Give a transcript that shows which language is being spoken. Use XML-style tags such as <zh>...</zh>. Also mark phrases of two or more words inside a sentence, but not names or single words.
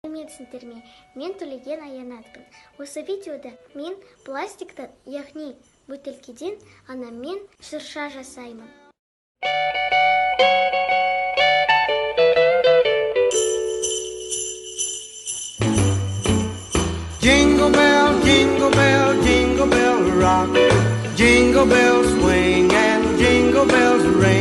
<kk>сәлеметсіңдер ме? Мен Төлеген Аянатпын. Осы видеода мен пластиктан, яғни бөтелкеден анаммен шырша жасаймын.</kk> <en>Jingle bell, jingle bell, jingle bell rock. Jingle bells swing and jingle bells ring.</en>